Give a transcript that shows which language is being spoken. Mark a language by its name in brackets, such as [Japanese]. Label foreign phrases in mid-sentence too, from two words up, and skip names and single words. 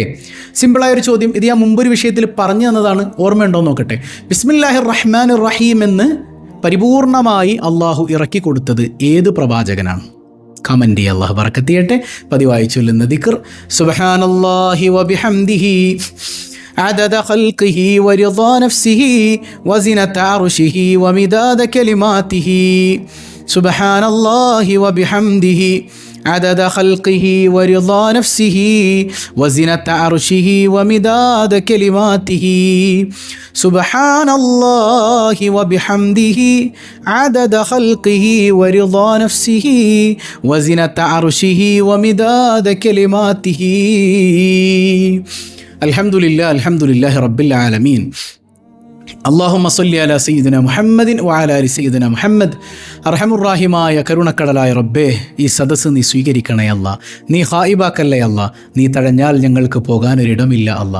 [Malayalam] സിമ്പിളായൊരു ചോദ്യം, ഇത് ഞാൻ മുമ്പൊരു വിഷയത്തിൽ പറഞ്ഞു തന്നതാണ്, ഓർമ്മയുണ്ടോ നോക്കട്ടെ. [Arabic] بسم الله الرحمن الرحيم [Malayalam] എന്ന് പരിപൂർണമായി അള്ളാഹു ഇറക്കി കൊടുത്തത് ഏത് പ്രവാചകനാണ്? കമൻറ്റ് ചെയ്യുക. അള്ളാഹു ബറക്കത്ത് ചെയ്യട്ടെ. പതിവായി ചൊല്ലുന്ന ദിക്ർ [Arabic] سبحان الله وبحمده عدد خلقه ورضا نفسه وزنة عرشه ومداد كلماته سبحان الله وبحمده عدد خلقه ورضا نفسه وزنة عرشه ومداد كلماته سبحان الله وبحمده عدد خلقه ورضا نفسه وزنة عرشه ومداد كلماته الحمد لله رب العالمين. اللهم صل على سيدنا محمد وعلى آل سيدنا محمد. [Malayalam] അർഹമുർ-റഹീമായ കരുണക്കടലായ റബ്ബേ, ഈ സദസ്സ് നീ സ്വീകരിക്കണേ അല്ലാ, നീ ഹായിബാക്കല്ലേ അല്ലാ, നീ തഴഞ്ഞാൽ ഞങ്ങൾക്ക് പോകാനൊരിടമില്ല അല്ലാ.